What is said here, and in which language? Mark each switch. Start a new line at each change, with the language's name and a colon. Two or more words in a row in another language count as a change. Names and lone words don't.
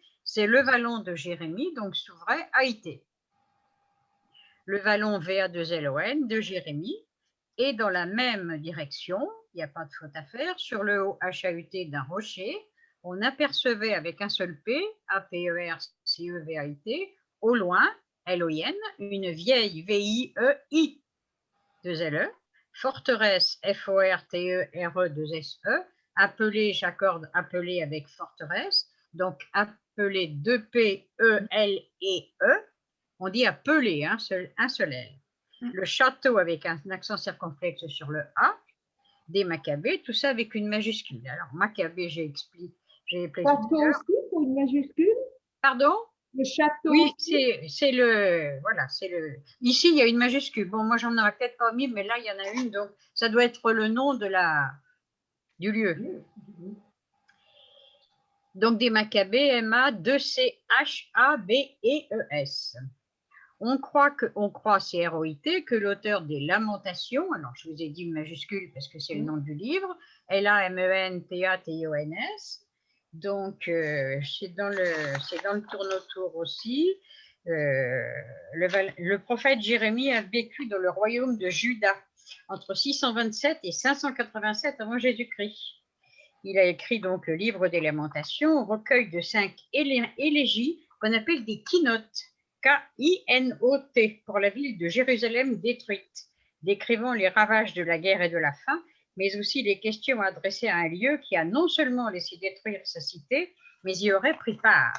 French: C'est le vallon de Jérémie, donc s'ouvrait Haïté. Le vallon VA2LON de Jérémie. Et dans la même direction, il n'y a pas de faute à faire, sur le haut HAUT d'un rocher, on apercevait avec un seul P, A-P-E-R-C-E-V-A-I-T, au loin, L-O-I-N, une vieille V-I-E-I, 2-L-E, forteresse, F-O-R-T-E-R-E, 2-S-E, appelée, j'accorde appelée avec forteresse, donc appelée 2-P-E-L-E-E, on dit appelée, un seul L. Le château avec un accent circonflexe sur le A, des Maccabées, tout ça avec une majuscule. Alors, Maccabée, j'ai expliqué. Château aussi pour une majuscule? Pardon? Le château. Oui, c'est le, voilà, c'est le. Ici, il y a une majuscule. Bon, moi, j'en aurais peut-être pas mis, mais là, il y en a une, donc ça doit être le nom du lieu. Donc, des Maccabées, M-A-2-C-H-A-B-E-E-S. On croit, c'est R-O-I-T, que l'auteur des Lamentations, alors je vous ai dit une majuscule parce que c'est le nom du livre, L-A-M-E-N-T-A-T-I-O-N-S. Donc, c'est dans le tourne-autour aussi. Le prophète Jérémie a vécu dans le royaume de Juda entre 627 et 587 avant Jésus-Christ. Il a écrit donc le livre des Lamentations, recueil de 5 élégies qu'on appelle des keynotes, K-I-N-O-T, pour la ville de Jérusalem détruite, décrivant les ravages de la guerre et de la faim, mais aussi les questions adressées à un lieu qui a non seulement laissé détruire sa cité, mais y aurait pris part.